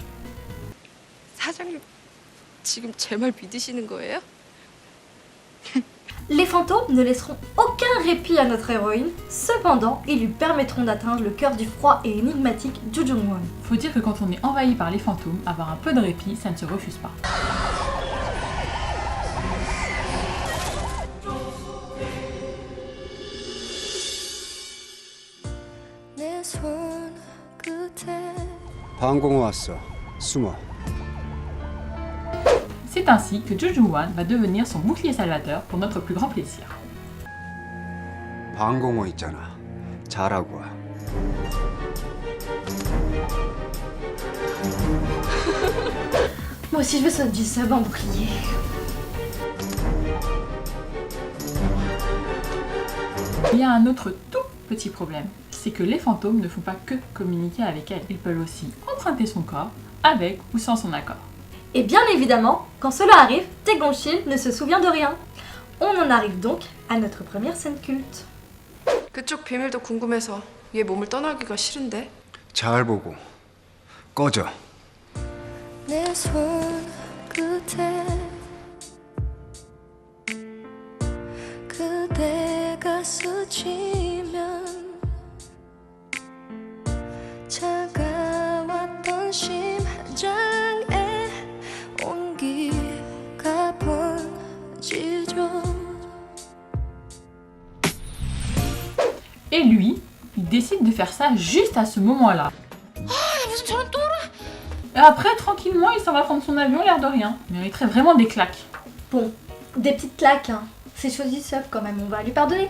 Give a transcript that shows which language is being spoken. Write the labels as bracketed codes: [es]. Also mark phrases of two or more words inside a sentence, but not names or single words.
[ko] 사장님 지금 제 말 믿으시는 거예요? [fr] Les fantômes ne laisseront aucun répit à notre héroïne, cependant, ils lui permettront d'atteindre le cœur du froid et énigmatique Joo Jung-won. Faut dire que quand on est envahi par les fantômes, avoir un peu de répit, ça ne se refuse pas. [ko] 방공호 왔어. 숨어. [fr] C'est ainsi que Jo Joo-won va devenir son bouclier salvateur pour notre plus grand plaisir. [ko] 방공호 있잖아. 잘하고 와. [fr] Moi aussi je veux So Ji-sub en bouclier. Il y a un autre tout petit problème, c'est que les fantômes ne font pas que communiquer avec elle, ils peuvent aussi emprunter son corps, avec ou sans son accord. Et bien évidemment, quand cela arrive, Tae Gong-sil ne se souvient de rien. On en arrive donc à notre première scène culte. [ko] 그쪽 비밀도 궁금해서 얘 몸을 떠나기가 싫은데. 잘 보고 꺼져. 내 손 끝에 그대가 스치면 차가웠던 심장에 온기가 번지죠. [fr] Et lui, il décide de faire ça juste à ce moment-là. Et après, tranquillement, il s'en va prendre son avion, l'air de rien. Il mériterait vraiment des claques. Bon, des petites claques, hein. C'est So Ji-sub quand même, on va lui pardonner.